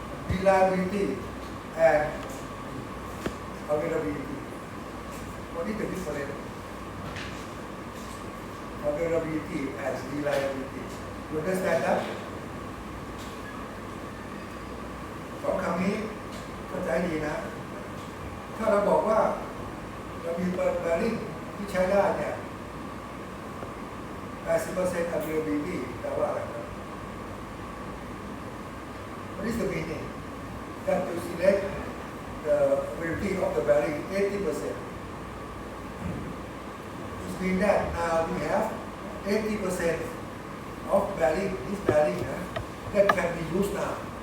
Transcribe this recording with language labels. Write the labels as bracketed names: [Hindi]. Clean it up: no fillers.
[English] Reliability and availability. What is the difference? Availability and reliability. You understand that? [Thai] สองคำนี้เข้าใจดีนะ ถ้าเราบอกว่าเรามีแบริ่งที่ใช้ได้เนี่ย 80% availability แปลว่าอะไรครับ [English] What is the meaning? That you select the availability of the bearing 80%. It means that now we have 80% of bearing, this bearing that can be used now.